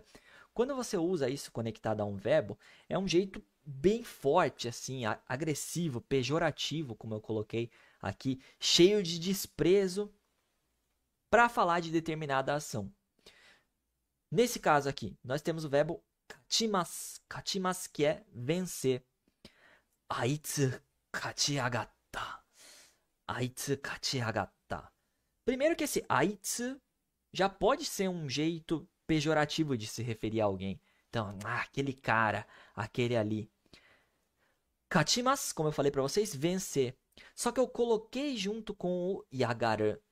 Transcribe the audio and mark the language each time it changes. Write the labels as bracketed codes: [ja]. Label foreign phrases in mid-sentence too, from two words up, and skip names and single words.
[pt] Quando você usa isso conectado a um verbo, é um jeito bem forte, assim, agressivo, pejorativo, como eu coloquei aqui, cheio de desprezo para falar de determinada ação. Nesse caso aqui, nós temos o verbo kachimasu. Kachimasu, que é vencer. [ja] あいつ勝ちあがった. あいつ勝ちあがった. [pt] Primeiro que esse aitsu já pode ser um jeito pejorativo de se referir a alguém. Então, aquele cara, aquele ali. Kachimasu, como eu falei para vocês, vencer. Só que eu coloquei junto com o yagaru.